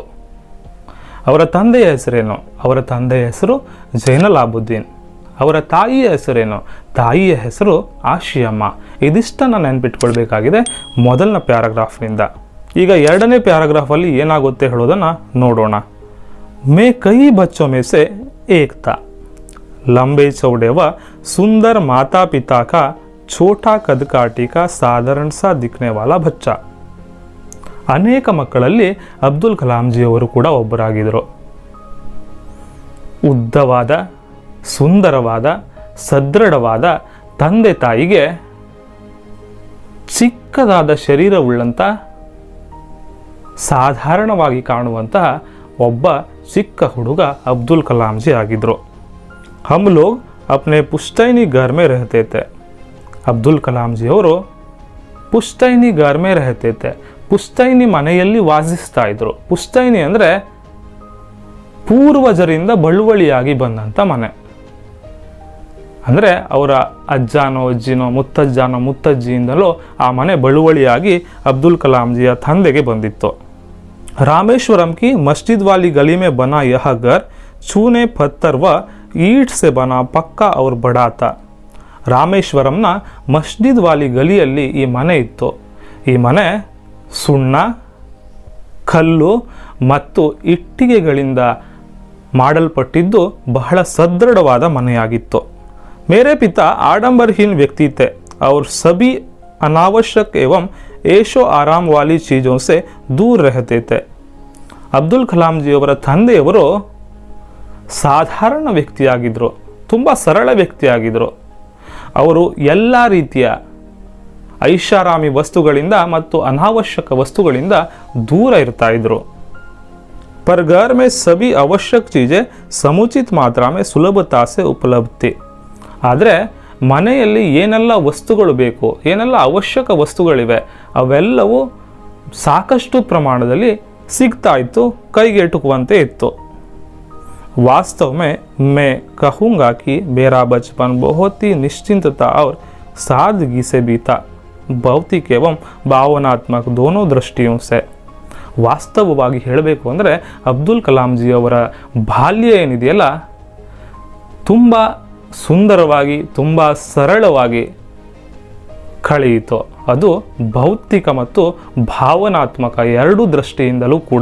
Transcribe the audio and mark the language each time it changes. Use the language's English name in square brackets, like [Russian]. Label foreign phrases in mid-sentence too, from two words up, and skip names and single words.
[Kannada] ಅವರ ತಂದೆಯ ಹೆಸರೇನು? ಅವರ ತಂದೆಯ ಹೆಸರು ಜೈನಲಾಬುದ್ದೀನ್. ಅವರ ತಾಯಿಯ ಹೆಸರೇನು? ತಾಯಿಯ ಹೆಸರು ಆಶಿಯಮ್ಮ. ಇದಿಷ್ಟನ್ನು ನೆನಪಿಟ್ಕೊಳ್ಬೇಕಾಗಿದೆ ಮೊದಲನೇ ಪ್ಯಾರಾಗ್ರಾಫ್ನಿಂದ. ಈಗ ಎರಡನೇ ಪ್ಯಾರಾಗ್ರಾಫಲ್ಲಿ ಏನಾಗುತ್ತೆ ಹೇಳೋದನ್ನು ನೋಡೋಣ. [Hindi] मैं कई बच्चों में से एक था. लंबे चौड़े व सुंदर माता पिता का छोटा कदकाठी का साधारण सा दिखने वाला बच्चा. [Kannada] ಅನೇಕ ಮಕ್ಕಳಲ್ಲಿ ಅಬ್ದುಲ್ ಕಲಾಂ ಜಿಯವರು ಕೂಡ ಒಬ್ಬರಾಗಿದ್ದರು. ಉದ್ದವಾದ, ಸುಂದರವಾದ, ಸದೃಢವಾದ ತಂದೆ ತಾಯಿಗೆ ಚಿಕ್ಕದಾದ ಶರೀರವುಳ್ಳಂಥ ಸಾಧಾರಣವಾಗಿ ಕಾಣುವಂತಹ ಒಬ್ಬ ಚಿಕ್ಕ ಹುಡುಗ ಅಬ್ದುಲ್ ಕಲಾಂ ಜಿ ಆಗಿದ್ದರು. [Hindi] हम लोग अपने पुश्तैनी घर में रहते थे. ಅಬ್ದುಲ್ ಕಲಾಂ ಜಿ ಅವರು पुश्तैनी घर में रहते थे. [Kannada] ಪುಶ್ತೈನಿ ಮನೆಯಲ್ಲಿ ವಾಸಿಸ್ತಾ ಇದ್ರು. ಪುಶ್ತೈನಿ ಅಂದರೆ ಪೂರ್ವಜರಿಂದ ಬಳುವಳಿಯಾಗಿ ಬಂದಂಥ ಮನೆ. ಅಂದರೆ ಅವರ ಅಜ್ಜನೋ ಅಜ್ಜಿನೋ ಮುತ್ತಜ್ಜನೋ ಮುತ್ತಜ್ಜಿಯಿಂದಲೋ ಆ ಮನೆ ಬಳುವಳಿಯಾಗಿ ಅಬ್ದುಲ್ ಕಲಾಂ ಜಿಯ ತಂದೆಗೆ ಬಂದಿತ್ತು. [Hindi] रामेश्वरम की मस्जिद वाली गली में बना यह घर चूने पत्थर व ईंट से बना पक्का और बड़ा था. [Kannada] ರಾಮೇಶ್ವರಂನ [Hindi] मस्जिद वाली [Kannada] ಗಲಿಯಲ್ಲಿ ಈ ಮನೆ ಇತ್ತು. ಈ ಮನೆ ಸುಣ್ಣ, ಕಲ್ಲು ಮತ್ತು ಇಟ್ಟಿಗೆಗಳಿಂದ ಮಾಡಲ್ಪಟ್ಟಿದ್ದು ಬಹಳ ಸದೃಢವಾದ ಮನೆಯಾಗಿತ್ತು. [Hindi] मेरे पिता आडंबरहीन व्यक्ति थे और सभी अनावश्यक एवं ऐशो आराम वाली चीज़ों से दूर रहते थे. [Kannada] ಅಬ್ದುಲ್ ಕಲಾಂ ಜಿಯವರ ತಂದೆಯವರು ಸಾಧಾರಣ ವ್ಯಕ್ತಿಯಾಗಿದ್ದರು, ತುಂಬ ಸರಳ ವ್ಯಕ್ತಿಯಾಗಿದ್ದರು. ಅವರು ಎಲ್ಲ ರೀತಿಯ ಐಷಾರಾಮಿ ವಸ್ತುಗಳಿಂದ ಮತ್ತು ಅನಾವಶ್ಯಕ ವಸ್ತುಗಳಿಂದ ದೂರ ಇರ್ತಾ ಇದ್ರು. [Hindi] पर घर में सभी आवश्यक चीज़ें समुचित मात्रा में सुलभता से उपलब्ध थी. [Kannada] ಆದರೆ ಮನೆಯಲ್ಲಿ ಏನೆಲ್ಲ ವಸ್ತುಗಳು ಬೇಕು, ಏನೆಲ್ಲ ಅವಶ್ಯಕ ವಸ್ತುಗಳಿವೆ, ಅವೆಲ್ಲವೂ ಸಾಕಷ್ಟು ಪ್ರಮಾಣದಲ್ಲಿ ಸಿಗ್ತಾ ಇತ್ತು, ಕೈಗೆಟುಕುವಂತೆ ಇತ್ತು. [Hindi] वास्तव में मैं कहूँगा कि मेरा बचपन बहुत ही निश्चिंतता और सादगी से बीता, भौतिक एवं भावनात्मक दोनों दृष्टियों से. [Kannada] ವಾಸ್ತವವಾಗಿ ಹೇಳಬೇಕು ಅಂದರೆ ಅಬ್ದುಲ್ ಕಲಾಂ ಜಿಯವರ ಬಾಲ್ಯ ಏನಿದೆಯಲ್ಲ, ತುಂಬ ಸುಂದರವಾಗಿ, ತುಂಬ ಸರಳವಾಗಿ ಕಳೆಯಿತು. ಅದು ಭೌತಿಕ ಮತ್ತು ಭಾವನಾತ್ಮಕ ಎರಡೂ ದೃಷ್ಟಿಯಿಂದಲೂ ಕೂಡ.